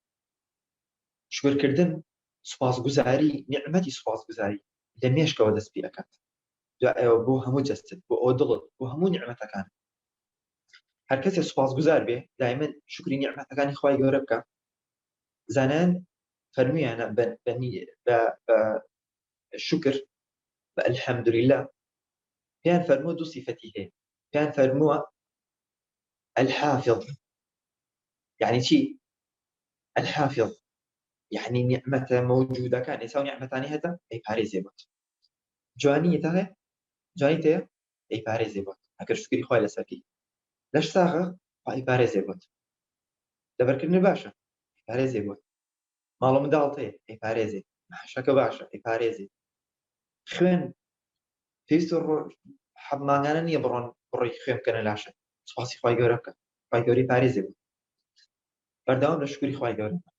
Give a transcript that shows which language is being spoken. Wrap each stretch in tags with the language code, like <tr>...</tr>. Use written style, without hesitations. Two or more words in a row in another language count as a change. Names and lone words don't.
<ckb>شکرکردن سوپاسگوزاری نیعمەتی سوپاسگوزاری لە مێشکەوە دەست پێ ئەکات دوایەوە بۆ هەموو جەستت بۆ ئەو دڵت بۆ هەموو نیعمەتەکان هەر کەسێک سوپاسگوزار بێ دایما شکری نیعمەتەکانی خوای گەورە بکە زانان فەرموویانە بە شکر بە ئەلحەمدولله پێیان فەرمووە دوو صیفەتی هەیە پێیان فەرمووە الحافظ يعني چی الحافظ يعني نعمەتە مەوجودەکان ئێستا نیعمەتانی هەتا ئەیپارێزێ بۆت جوانیت هەیە جوانیت هەیە ئەیپارێزێ بۆت ئەگەر شکری خوای لەسەرکەی لەش ساغە ئەیپارێزێ بۆت لەبەرکردن باشە ئەیپارێزێ بۆت ماڵە منداڵت هەیە ئەیپارێزێ مەحشەکە باشە ئەیپارێزێ خوێن پێویستە حەماگانە نییە بڕۆی خوێن بکەنە لاشە سوپاسی خوای گەورە بکە خوای گەورەی پارێزێ بۆت بەردەوام لە شکری خوای گەورە</ckb>